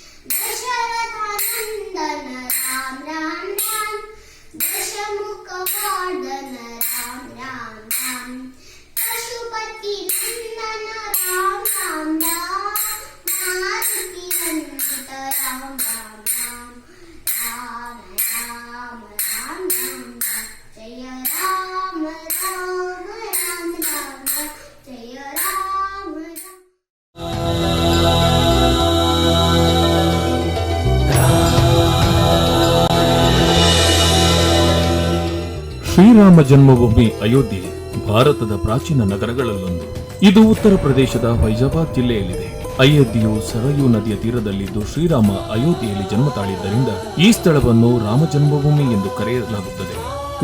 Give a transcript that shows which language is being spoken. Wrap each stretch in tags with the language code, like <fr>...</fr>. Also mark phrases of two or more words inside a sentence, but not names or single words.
<hi>दशरथनंदन राम राम राम दशमुखवर्धन राम राम राम पशुपति नंदन राम राम राम मारुति नंदित राम राम राम राम राम राम राम जय राम राम राम राम जय राम राम।</hi> <kn>ಶ್ರೀರಾಮ ಜನ್ಮಭೂಮಿ ಅಯೋಧ್ಯೆ ಭಾರತದ ಪ್ರಾಚೀನ ನಗರಗಳಲ್ಲೊಂದು. ಇದು ಉತ್ತರ ಪ್ರದೇಶದ ಫೈಜಾಬಾದ್ ಜಿಲ್ಲೆಯಲ್ಲಿದೆ. ಅಯೋಧ್ಯೆಯು ಸರಯೂ ನದಿಯ ತೀರದಲ್ಲಿದ್ದು ಶ್ರೀರಾಮ ಅಯೋಧ್ಯೆಯಲ್ಲಿ ಜನ್ಮ ತಾಳಿದ್ದರಿಂದ ಈ ಸ್ಥಳವನ್ನು ರಾಮ ಜನ್ಮಭೂಮಿ ಎಂದು ಕರೆಯಲಾಗುತ್ತದೆ.</kn>